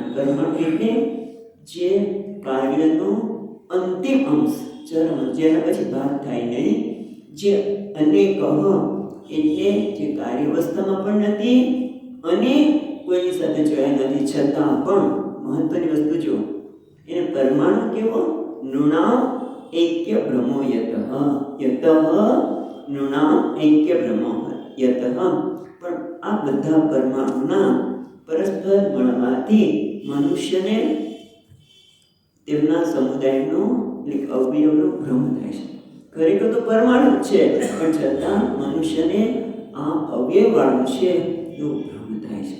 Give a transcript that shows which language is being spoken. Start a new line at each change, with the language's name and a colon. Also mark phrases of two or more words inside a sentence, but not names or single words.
Gujarati: પરમાણુ એટલે જે કાર્યનો અંતિમ અંશ, ચરમ, જેના પછી ભાગ થાય નહીં. જે અનેક એટલે જે કાર્ય અવસ્થામાં પણ નથી અને કોઈની સાથે જોયા નથી, છતાં પણ મહત્વની વસ્તુ જો એને પરમાણુ કેવો?
Sanskrit: નૃણામ ऐक्य भ्रमो यत नृणाम ऐक्य भ्रमो यत.
Gujarati: પણ આ બધા પરમાણુના પરસ્પર મળવાથી મનુષ્યને તેમના સમુદાયનો એટલે અવયવનો ભ્રમ થાય છે. ખરેખર તો પરમાણુ છે, પણ છતાં મનુષ્યને આ અવયવવાળું છે એવો ભ્રમ થાય છે.